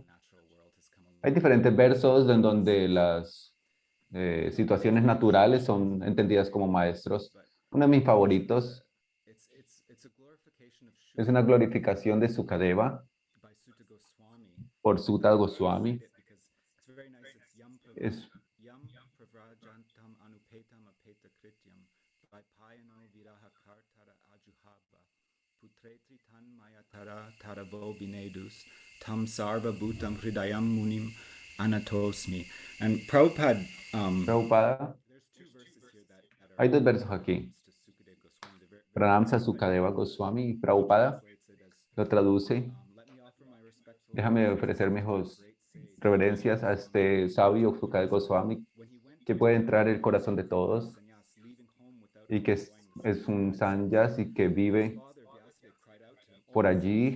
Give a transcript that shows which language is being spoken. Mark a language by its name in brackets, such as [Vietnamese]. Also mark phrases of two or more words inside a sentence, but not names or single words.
[Spanish] Hay diferentes versos en donde las situaciones naturales son entendidas como maestros. Uno de mis favoritos es una glorificación de Sukadeva por Sutta Goswami. Es [Sanskrit] Tam sarva bhutam hridayam munim anatosmi. [Spanish] And Prabhupada, Prabhupada. Hay dos versos aquí. Pranamsa Sukadeva Goswami y Prabhupada lo traduce. Déjame ofrecer mis reverencias a este sabio Sukadeva Goswami que puede entrar en el corazón de todos y que es un sanyas y que vive por allí.